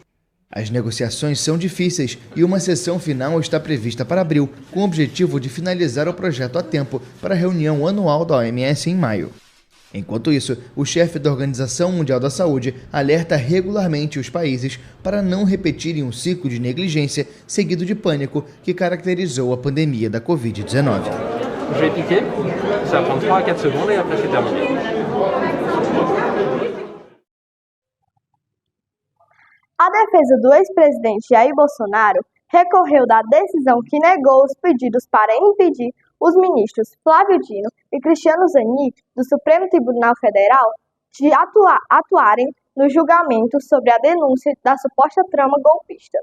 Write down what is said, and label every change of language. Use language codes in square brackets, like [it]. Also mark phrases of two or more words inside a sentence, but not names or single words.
[pt] As negociações são difíceis e uma sessão final está prevista para abril, com o objetivo de finalizar o projeto a tempo para a reunião anual da OMS em maio. Enquanto isso, o chefe da Organização Mundial da Saúde alerta regularmente os países para não repetirem um ciclo de negligência seguido de pânico que caracterizou a pandemia da Covid-19. [fr] Je vais piquer, ça va prendre 3 à 4 secondes et après c'est terminé. [pt] A defesa do ex-presidente Jair Bolsonaro recorreu da decisão que negou os pedidos para impedir os ministros Flávio Dino e Cristiano Zanin, do Supremo Tribunal Federal, de atuarem no julgamento sobre a denúncia da suposta trama golpista.